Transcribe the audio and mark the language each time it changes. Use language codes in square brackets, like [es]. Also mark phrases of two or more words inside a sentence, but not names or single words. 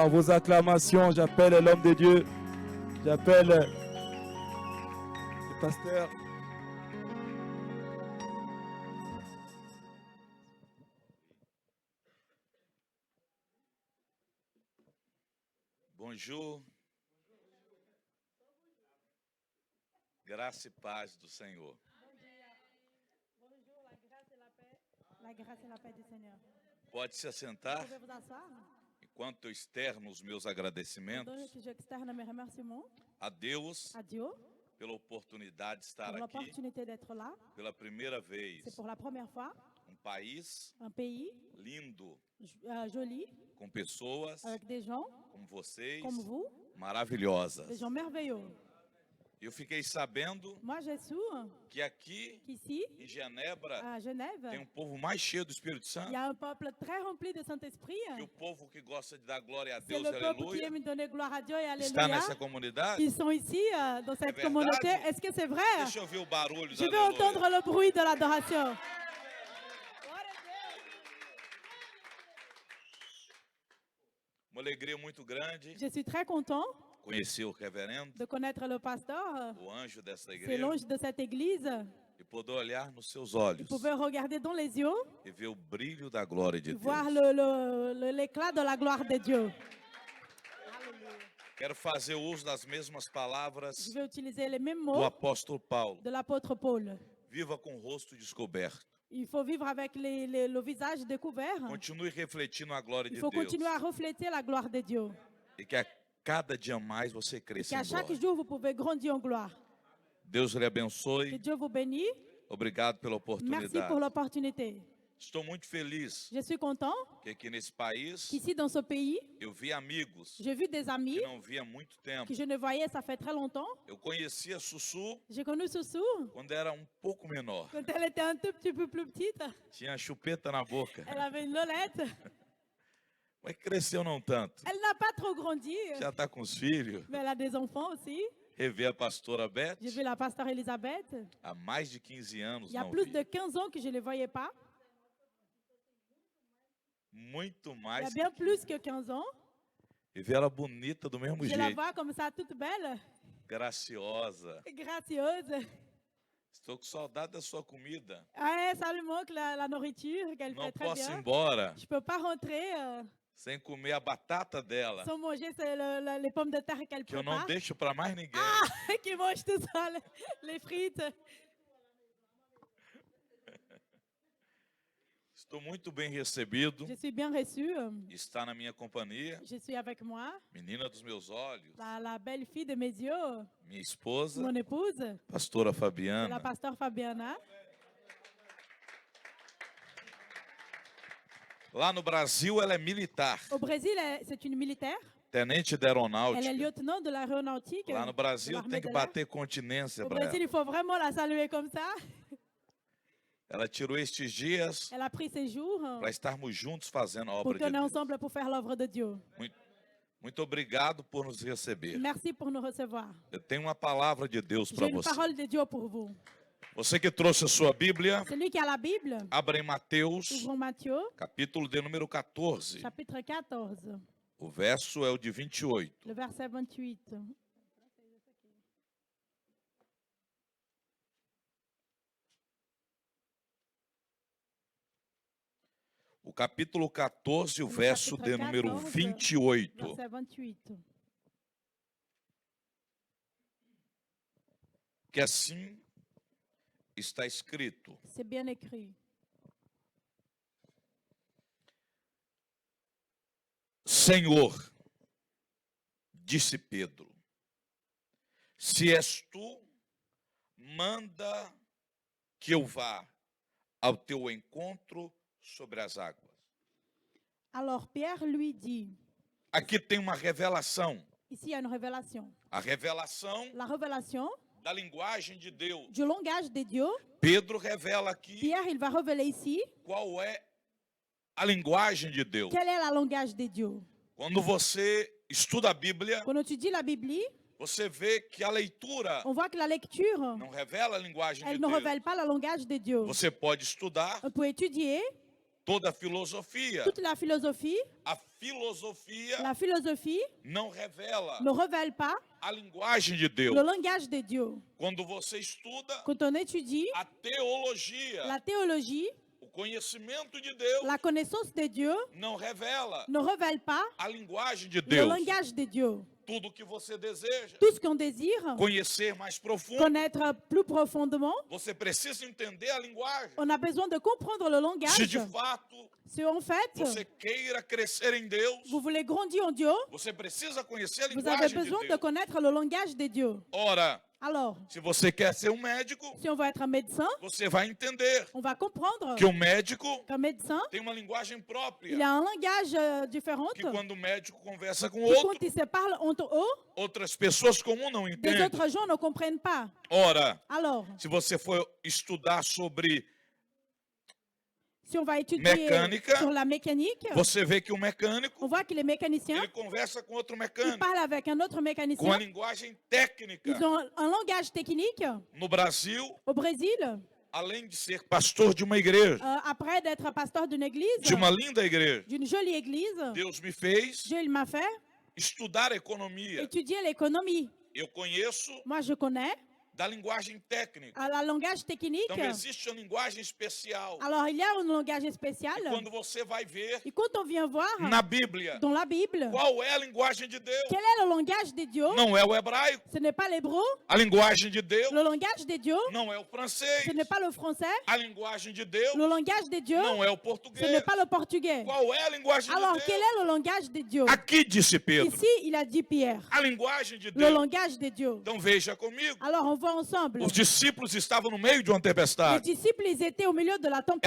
[fr] Par vos acclamations, j'appelle l'homme de Dieu. J'appelle le pasteur. Bonjour. [pt] Graça e paz do Senhor. [fr] Bonjour, la grâce et la paix. La grâce et la paix du Seigneur. [pt] Pode se assentar [fr] Pouvez vous asseoir. [pt] enquanto eu externo os meus agradecimentos [fr] Donc, j'externe mes remerciements [pt] a Deus [fr] à Dieu [pt] pela oportunidade de estar [fr] pour [pt] aqui [fr] l'opportunité d'être là. [pt] pela primeira vez. [fr] C'est pour la première fois. [pt] Um país [fr] Un pays [pt] lindo, [fr] joli, [pt] com pessoas [fr] avec des gens [pt] como vocês, [fr] comme vous, [pt] maravilhosas. [fr] des gens merveilleux. [pt] Eu fiquei sabendo [fr] Moi, j'ai su [pt] que aqui [fr] qu'ici, [pt] em Genebra [fr] à Genève, [pt] tem um povo mais cheio do Espírito [fr] il [pt] Santo [fr] y a un peuple très rempli de Saint-Esprit. [pt] que o povo que gosta de dar glória a [fr] C'est [pt] Deus, [fr] le peuple qui [pt] aleluia, [fr] aime donner gloire à Dieu et [pt] está [fr] Alléluia. [pt] nessa comunidade. [fr] Ils sont ici, dans cette [pt] verdade? [fr] communauté. Est-ce que c'est vrai? [pt] Deixa eu ouvir o barulho [fr] Je [pt] do [fr] veux [pt] aleluia. [fr] entendre le bruit de l'adoration. [pt] Uma alegria muito grande [fr] Je suis très content [pt] conhecer o reverendo, [fr] de connaître le pasteur. [pt] o anjo dessa [fr] C'est [pt] igreja, [fr] l'ange de cette église. [pt] e poder olhar nos seus [fr] Vous [pt] olhos [fr] pouvez regarder dans les yeux, [pt] e ver o brilho da glória de Deus. [fr] voir l'éclat de la gloire de Dieu. [pt] Quero fazer uso das mesmas [fr] Je [pt] palavras [fr] vais utiliser les mêmes [pt] do [fr] mots [pt] apóstolo Paulo. [fr] de l'apôtre Paul. [pt] Viva com o rosto descoberto. [fr] Il faut vivre avec le visage découvert. [pt] Continue refletindo a glória [fr] Il [pt] de [fr] faut [pt] Deus. [fr] continuer à refléter la gloire de Dieu. [pt] E que a cada dia mais você cresça [fr] Qu'à [pt] em [fr] chaque [pt] glória. [fr] jour, vous pouvez grandir en gloire. [pt] Deus lhe [fr] Que [pt] abençoe. [fr] Dieu vous bénisse. [pt] Obrigado pela [fr] Merci pour [pt] oportunidade. [fr] l'opportunité. [pt] Estou muito feliz [fr] Je suis content [pt] que aqui nesse país [fr] qu'ici, dans ce pays, [pt] eu vi amigos [fr] j'ai vu des amis [pt] que não via há muito tempo. [fr] que je ne voyais, ça fait très longtemps. [pt] Eu conhecia Sussu [fr] J'ai connu Soussou [pt] quando era um pouco menor. [fr] quand elle était un tout petit peu plus petite. [pt] Tinha chupeta na boca. [fr] Elle avait une lolette. [pt] Mas cresceu não tanto. [fr] Elle n'a pas trop grandi, [pt] Já está com os filhos. [fr] mais elle a des enfants aussi. [pt] Rever a pastora Beth. [fr] J'ai vu la pasteur Elisabeth. [pt] Há mais de 15 anos [fr] Il y a [pt] não [fr] plus [pt] vi. [fr] de 15 ans que je ne les voyais pas. [pt] Muito [fr] Il y a [pt] mais. [fr] bien plus que 15 ans. [pt] E ver ela bonita do mesmo [fr] Je la [pt] jeito. [fr] vois comme ça, toute belle, [pt] Graciosa. [fr] gracieuse. [pt] Estou com saudade da sua comida. [fr] Ouais, ça lui manque la nourriture, qu'elle [pt] Não [fr] fait très [pt] posso ir [fr] bien. [pt] embora [fr] Je ne peux pas rentrer [pt] sem comer a batata dela. [fr] sans manger les pommes de terre qu'elle [pt] Que eu não [fr] prépare. [pt] deixo para mais ninguém. [fr] Qui mange tout ça, les frites. [pt] Estou muito bem recebido. [fr] Je suis bien reçue. [pt] Está na minha companhia. [fr] Je suis avec moi. [pt] Menina dos meus olhos. [fr] La belle fille de mes yeux, [pt] Minha esposa, [fr] mon épouse, [pt] pastora [fr] la [pt] Fabiana. [fr] pasteur Fabiana. [pt] Lá no Brasil, ela é militar. [fr] Au Brésil, c'est une militaire. [pt] Tenente da [fr] Elle est [pt] aeronáutica. [fr] lieutenant de l'aéronautique. [pt] Lá no [fr] de [pt] Brasil, [fr] l'armée [pt] tem que [fr] de l'air. [pt] bater continência [fr] Au [pt] para [fr] Brésil, [pt] ela. [fr] il faut vraiment la saluer comme ça. [pt] Ela tirou estes dias [fr] Elle a pris ses jours [pt] para estarmos juntos fazendo a [fr] pour [pt] obra de [fr] qu'on est [pt] Deus. [fr] ensemble pour faire l'œuvre de Dieu. [pt] Muito obrigado por nos receber. [fr] Merci pour nous recevoir. [pt] Eu tenho uma palavra de Deus [fr] J'ai [pt] para [fr] une [pt] você. [fr] parole de Dieu pour vous. [pt] Você que trouxe a sua Bíblia, [fr] Celui qui a la Bible, [pt] abra em Mateus, [fr] ouvrons Matthieu, [pt] capítulo de número 14. [fr] chapitre 14, [pt] O verso é o de 28. [fr] le verset 28. [pt] O capítulo 14, o No verso de capítulo número 14, 28. [fr] Verset 28. [pt] Que assim está escrito: [fr] C'est bien écrit. [pt] Senhor, disse Pedro, se és tu, manda que eu vá ao teu encontro sobre as águas. [fr] Alors Pierre lui dit, [pt] Aqui tem uma revelação. [fr] ici il y a une révélation. [pt] A revelação [fr] La révélation [pt] da linguagem de Deus. [fr] du langage de Dieu. [pt] Pedro revela aqui [fr] Pierre, il va révéler ici [pt] qual é a linguagem de Deus. [fr] quel est le langage de Dieu. [pt] Quando você estuda a Bíblia, [fr] Quand tu dis la Bible, [pt] você vê que a leitura [fr] on voit que la lecture, [pt] não revela a linguagem de [fr] elle ne [pt] Deus. [fr] révèle pas le langage de Dieu. [pt] Você pode estudar [fr] On peut étudier [pt] toda a filosofia. [fr] toute la philosophie. [pt] A filosofia [fr] La philosophie [pt] não revela [fr] ne révèle pas [pt] a linguagem de Deus. [fr] le langage de Dieu. [pt] Quando você estuda [fr] Quand on étudie [pt] a teologia, [fr] la théologie, [pt] o conhecimento de Deus [fr] la connaissance de Dieu [pt] não revela [fr] ne révèle pas [pt] a linguagem de [fr] le [pt] Deus. [fr] langage de Dieu. [pt] tudo que você deseja [fr] Tout ce qu'on désire, [pt] conhecer mais profundo, [fr] connaître plus profondément, [pt] você precisa entender a linguagem. [fr] on a besoin de comprendre le [pt] Se [fr] langage. [pt] de fato [fr] Si en fait, [pt] você queira crescer em Deus, [fr] vous voulez grandir en Dieu, [pt] você precisa conhecer a [fr] vous avez [pt] linguagem de [fr] besoin de [pt] Deus. [fr] connaître le langage de Dieu. [pt] Ora, [fr] Alors, [pt] se você quer ser um médico, [fr] si on veut être un médecin, [pt] você vai entender [fr] on va comprendre [pt] que o médico [fr] qu'un médecin, [pt] tem uma linguagem [fr] il [pt] própria, [fr] a un langage différent. [pt] que quando o médico conversa com [fr] Qui, [pt] outro, [fr] quand ils se parlent entre eux, [pt] outras pessoas comuns não [fr] des [pt] entendem. [fr] autres gens ne comprennent pas. [pt] Ora, [fr] Alors, [pt] se você for estudar sobre, [fr] si on va étudier Mécanique. sur la mécanique, [pt] você vê que o mecânico, [fr] on voit que les mécaniciens, [pt] ele conversa com outro [fr] ils [pt] mecânico, [fr] parlent avec un autre [pt] com a [fr] mécanicien. [pt] linguagem técnica. [fr] Ils ont un langage technique. [pt] No Brasil, [fr] Au Brésil, [pt] além de ser pastor de uma igreja, [fr] après d'être pasteur d'une église, [pt] de uma linda igreja, [fr] d'une jolie église, [pt] Deus me fez [fr] Dieu il m'a fait [pt] estudar economia. [fr] étudier l'économie. [pt] Eu conheço [fr] Moi, je connais [pt] da linguagem técnica. [fr] le langage technique. [pt] Então existe uma linguagem especial. [fr] Alors, il y a un langage spécial. [pt] Quando você vai ver [fr] Et quand on vient voir [pt] na Bíblia [fr] dans la Bible, [pt] qual é a linguagem de Deus, [fr] quel est le langage de Dieu? [pt] não é o hebraico. [fr] Ce n'est pas l'hébreu. [pt] A linguagem de Deus [fr] Le langage de Dieu, [pt] não é o francês. [fr] ce n'est pas le français. [pt] A linguagem de Deus [fr] Le langage de Dieu, [pt] não é o [fr] ce [pt] português. [fr] n'est pas le portugais. [pt] Qual é a linguagem [fr] Alors, [pt] de [fr] quel [pt] Deus? [fr] est le langage de Dieu? [pt] Aqui disse Pedro, [fr] Ici, il a dit Pierre. [pt] a linguagem de [fr] Le [pt] Deus. [fr] langage de Dieu. [pt] Então veja comigo. [fr] Alors, on voit ensemble. [pt] Os discípulos estavam no meio de uma [fr] Les [pt] tempestade. [fr] disciples, ils étaient au milieu de la tempête.